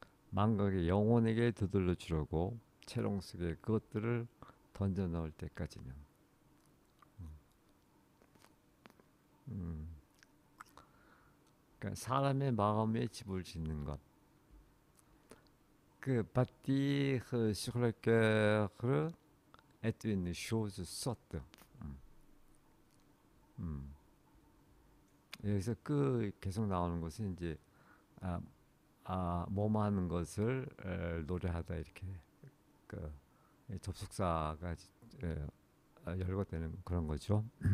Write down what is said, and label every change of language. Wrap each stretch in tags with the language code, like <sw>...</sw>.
<ko>망각의 영혼에게 되돌려 주려고 채롱 속에 그것들을 던져 넣을 때까지는. 음, 그러니까 사람의 마음에 집을 짓는 것.</ko> <fr>그 bâtir sur le cœur est une chose sotte. 음, 음.</fr> <ko>여기서 그 계속 나오는 것은 이제 아, 뭐하는 것을 노래하다 이렇게 그 접속사가 열거되는 그런 거죠.</ko>